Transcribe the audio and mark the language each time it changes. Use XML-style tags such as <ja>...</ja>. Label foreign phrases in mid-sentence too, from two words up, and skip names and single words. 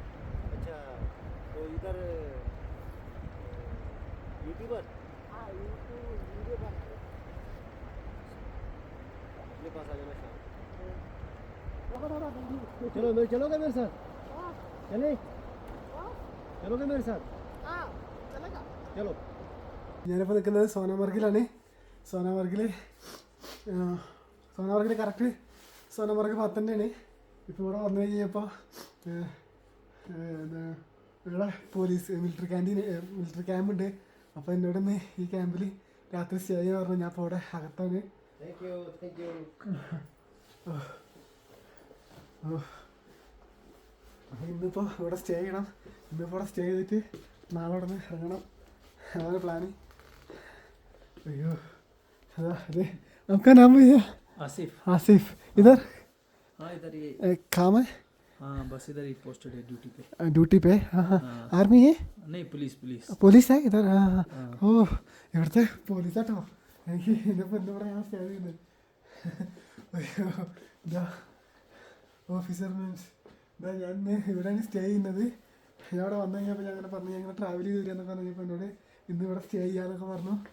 <hi>अच्छा, तो इधर यूट्यूबर. हाँ वीडियो अपने पास आ जाना शाम. बना. चलोगे मेरे साथ? चले? चलोगे मेरे साथ? चलो.</hi> <ml>ഞാനിപ്പോൾ നിൽക്കുന്നത് സോനാമർഗിലാണ്. സോനാമർഗിൽ കറക്റ്റ് സോനാമർഗ് പത്തന്നെയാണ്. ഇപ്പോൾ ഇവിടെ വന്നു കഴിഞ്ഞപ്പോൾ ഇവിടെ പോലീസ് മിലിറ്ററി ക്യാമ്പുണ്ട്. അപ്പോൾ എന്നോട് ഇന്ന് ഈ ക്യാമ്പിൽ രാത്രി സ്റ്റേ ചെയ്യാൻ പറഞ്ഞു. ഞാൻ ഇപ്പോൾ ഇവിടെ അകത്താണ്.</ml> <en>Thank you.</en> <ml>അപ്പോൾ ഇന്നിപ്പോൾ ഇവിടെ സ്റ്റേ ചെയ്യണം. ഇന്നിപ്പോൾ ഇവിടെ സ്റ്റേ ചെയ്തിട്ട് നാളെ ഇവിടെ നിന്ന് ഇറങ്ങണം. അതാണ് പ്ലാന്.</ml> <hi>अयो अरे आपका नाम भैया? आसिफ. इधर? हाँ इधर ये काम है? हाँ बस इधर ही पोस्टेड है ड्यूटी पे. ड्यूटी पे. हाँ हाँ आर्मी है? नहीं पुलिस है इधर. हाँ</hi> <ml>ഓ ഇവിടുത്തെ പോലീസാട്ടോ. എനിക്ക് ഇതിപ്പോൾ എന്താ പറയുക, ഞാൻ സ്റ്റേ ചെയ്യുന്നത്. അയ്യോ ഇതാ</ml> <en>officer means</en> <ml>ഇതാ ഞാൻ ഇവിടെയാണ് സ്റ്റേ ചെയ്യുന്നത്. ഞാൻ അവിടെ വന്നു കഴിഞ്ഞപ്പോൾ ഞാൻ അങ്ങനെ പറഞ്ഞു, ഞാൻ ഇങ്ങനെ ട്രാവൽ ചെയ്ത് വരികയെന്നൊക്കെ പറഞ്ഞപ്പോൾ എന്നോട് ഇന്ന് ഇവിടെ സ്റ്റേ ചെയ്യാന്നൊക്കെ പറഞ്ഞു.</ml>